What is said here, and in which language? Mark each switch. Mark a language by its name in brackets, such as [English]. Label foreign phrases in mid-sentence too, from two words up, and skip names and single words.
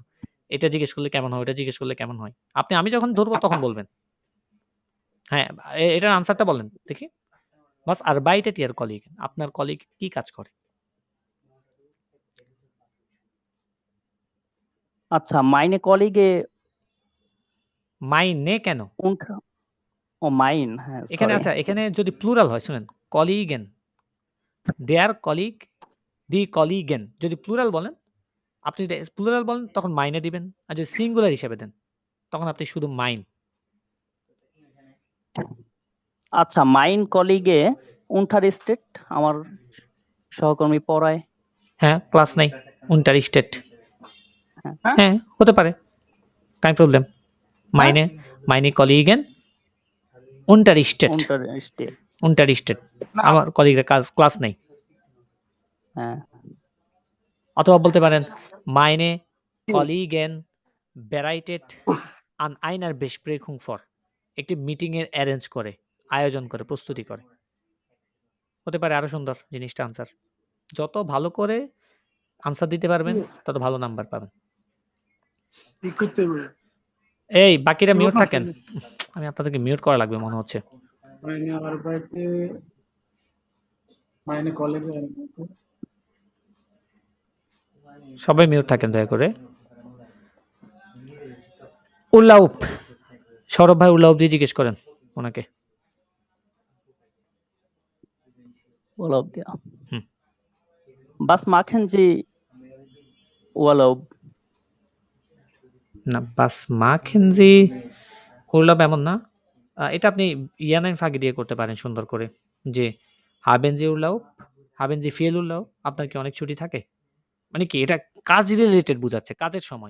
[Bangla] এটা জিজ্ঞেস করলে কেমন হয়? ওটা জিজ্ঞেস করলে কেমন হয়? আমি যখন ধরবো তখন বলবেন। হ্যাঁ, এটার আনসারটা বলেন দেখি। [German] Was arbeitet Ihr Kollege? [Bangla] আপনার কলিগ কি কাজ করে? আচ্ছা, [German] meine Kollege [Bangla] Meine কেন? [German] und mein, [Bangla] হ্যাঁ এখানে সরি। আচ্ছা, এখানে যদি প্লুরাল হয় শুনেন, [German] Kollegen, der Colleague, die Kollegen [Bangla] যদি প্লুরাল বলেন, আপনি যদি প্লুরাল বলেন তখন meine দিবেন। আর যদি সিঙ্গুলার হিসেবে দেন তখন আপনি শুধু mein। [German] আচ্ছা, mein Kollege unterrichtet, [Bangla] আমার সহকর্মী পড়ায়। হ্যাঁ, ক্লাস নাই। Unterrichtet। হ্যাঁ। হ্যাঁ, হতে পারে। [German] Kein Problem. Meine Kollegen unterrichtet। Unterrichtet, [Bangla] Unterrichtet। আমার কলিগের ক্লাস নেই। হ্যাঁ। অথবা বলতে পারেন [German] meine Kollegen bereitet an einer Besprechung vor। [Bangla] একটি মিটিং এর অ্যারেঞ্জ করে, আয়োজন করে, প্রস্তুতি করে। হতে পারে আরো সুন্দর জিনিসটা আনসার। যত ভালো করে আনসার দিতে পারবেন তত ভালো নাম্বার পাবেন। এই বাকিরা মিউট থাকেন। আমি আপনাদেরকে মিউট করা লাগবে মনে হচ্ছে। [German] Meine arbeitet, meine Kollege [Bangla] সবাই মিউট থাকেন দয়া করে। উল্লাউপ, সৌরভ ভাই উল্লাউপ দিয়ে জিজ্ঞেস করেন ওনাকে। [German] Urlaub, ja. Hm. Was machen Sie Urlaub? [Bangla] না, [German] was machen Sie Urlaub [Bangla] এমন না। এটা আপনি ইয়ানাইন ফাঁকি দিয়ে করতে পারেন সুন্দর করে, যে [German] haben Sie Urlaub, haben Sie viel Urlaub. [Bangla] আপনার কি অনেক ছুটি থাকে? মানে কি এটা কাজ রিলেটেড বোঝাচ্ছে, কাজের সময়।